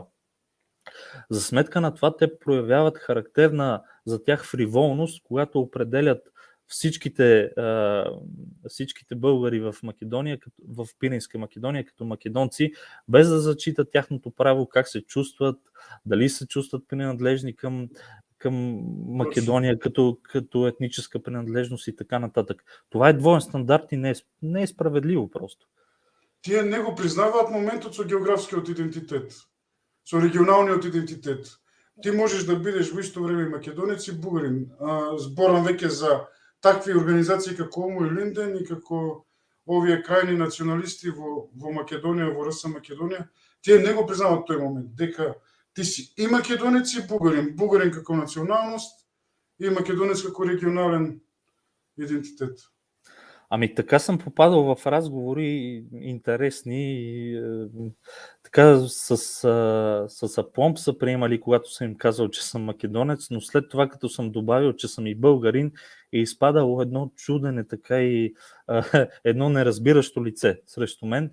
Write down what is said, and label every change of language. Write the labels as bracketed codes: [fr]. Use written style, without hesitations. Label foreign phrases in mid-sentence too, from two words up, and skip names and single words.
[bg] За сметка на това те проявяват характерна за тях фриволност, когато определят всичките българи в Македония, в Пиринска Македония, като македонци, без да зачитат тяхното право, как се чувстват, дали се чувстват принадлежни към Македония като етническа принадлежност и така нататък. Това е двоен стандарт и не е справедливо просто. [mk] Тие не го признаваат моментот со географскиот идентитет, со регионалниот идентитет. Ти можеш да бидеш во исто време македонец и бугарин. Зборам веќе за такви организации како Омо и Линден и како овие крајни националисти во Македонија, во РС Македонија. Тие не го признаваат тој момент, дека ти си и македонец и бугарин. Бугарин како националност и македонец како регионален идентитет. [bg] Ами така съм попадал в разговори интересни и така с апломб са приемали, когато съм им казал, че съм македонец, но след това, като съм добавил, че съм и българин, е изпадало едно чудене, така и едно неразбиращо лице срещу мен.